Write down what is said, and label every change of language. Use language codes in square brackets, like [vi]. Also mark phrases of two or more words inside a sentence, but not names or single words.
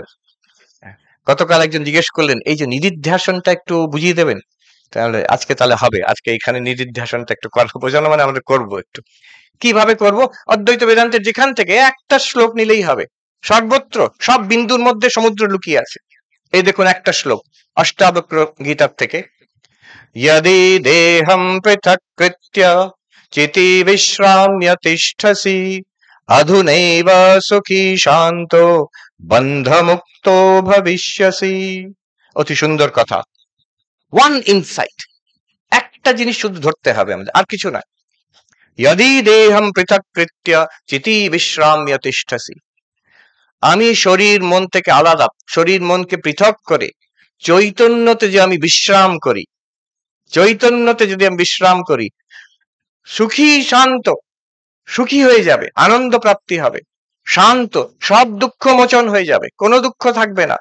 [bn] গতকাল একজন জিজ্ঞেস করলেন, এই যে নিদিধ্যাসনটা একটু বুঝিয়ে দেবেন। তাহলে আজকে তাহলে হবে, আজকে এখানে নিদিধ্যাসনটা একটু বোঝানো, মানে আমরা করবো একটু। কিভাবে করব? অদ্বৈত বেদান্তের যেখান থেকে একটা শ্লোক নিলেই হবে। সর্বত্র সব বিন্দুর মধ্যে সমুদ্র লুকিয়ে আছে। এই দেখুন একটা শ্লোক অষ্টাবক্র গীতার থেকে, [sa] यदि देहं पृथक्कृत्य चिति विश्राम्य तिष्ठसि अधुनैव सुखी शान्तो बन्धमुक्तो भविष्यसि। [bn] অতি সুন্দর কথা। [en] one insight, [bn] একটা জিনিস শুধু ধরতে হবে আমাদের, আর কিছু না। [sa] यदि देहं पृथक्कृत्य चिति विश्राम्य तिष्ठसि, [bn] আমি শরীর মন থেকে আলাদা, শরীর মনকে পৃথক করে চৈতন্যতে যে আমি বিশ্রাম করি, চৈতন্যতে যদি আমি বিশ্রাম করি, সুখী শান্ত, সুখী হয়ে যাবে, আনন্দ প্রাপ্তি হবে, শান্ত, সব দুঃখ মোচন হয়ে যাবে, কোনো দুঃখ থাকবে না।